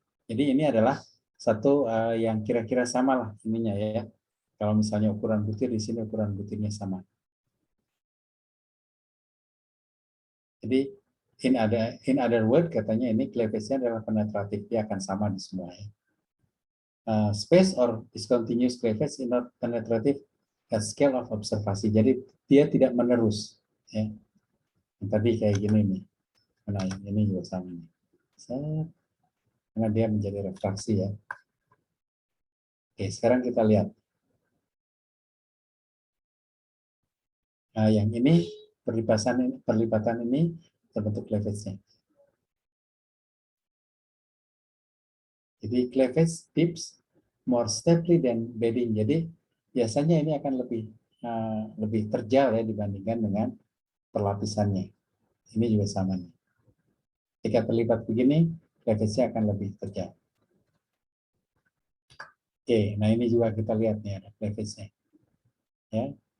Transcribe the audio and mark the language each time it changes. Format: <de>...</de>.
<id>Jadi ini adalah satu yang kira-kira sama lah ininya ya. Kalau misalnya ukuran butir di sini ukuran butirnya sama. Jadi</id> <en>in other word</en> <id>katanya ini cleavage-nya adalah penetratif, dia akan sama di semua ya.</id> <en>Space or discontinuous cleavage is not penetrative at scale of observasi.</en> <id>Jadi dia tidak menerus ya. Yang tadi kayak gini nih. Nah, ini juga sama nih. Karena dia menjadi refraksi ya. Oke, sekarang kita lihat. Nah, yang ini perlipatan ini terbentuk cleavage-nya.</id> <en>Jadi cleavage tips more steeply than bedding.</en> <id>Jadi biasanya ini akan lebih terjal ya dibandingkan dengan perlapisannya. Ini juga sama nih. Jika terlipat begini, cleavage-nya akan lebih terjal. Oke, nah ini juga kita lihat nih ada cleavage-nya. Ya.</id>